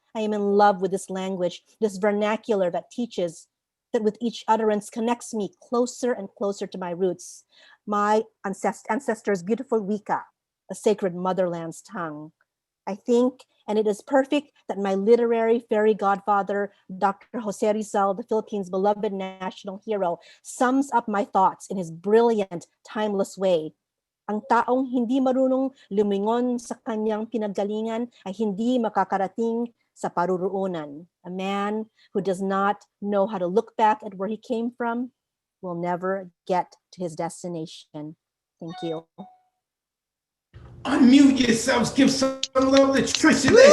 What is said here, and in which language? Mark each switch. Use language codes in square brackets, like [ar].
[en] I am in love with this language, this vernacular that teaches, that with each utterance connects me closer and closer to my roots, my ancestors' beautiful Wika, a sacred motherland's tongue. I think, and it is perfect, that my literary fairy godfather, Dr. Jose Rizal, the Philippines' beloved national hero, sums up my thoughts in his brilliant, timeless way. [tl] Ang taong hindi marunong lumingon sa kanyang pinaggalingan ay hindi makakarating sa paruroonan. [en] A man who does not know how to look back at where he came from will never get to his destination. Thank you. Unmute yourselves. Give some love to Trisha.